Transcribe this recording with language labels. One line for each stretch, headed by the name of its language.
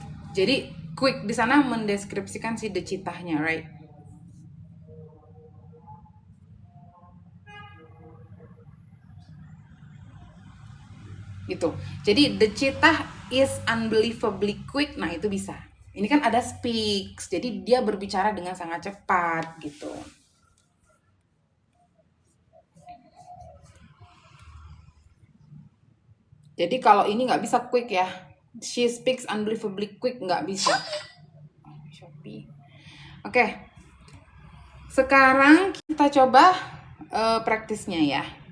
Indonesian: Jadi quick di sana mendeskripsikan si the cheetahnya, right? Gitu. Jadi
English: the cheetah is unbelievably quick.
Indonesian: Nah, itu bisa. Ini kan ada speaks. Jadi dia berbicara dengan sangat cepat gitu. Jadi kalau ini nggak bisa quick ya.
English: She speaks unbelievably quick,
Indonesian: nggak bisa.
English: Shopee. Oke.
Indonesian: Sekarang kita coba praktisnya ya.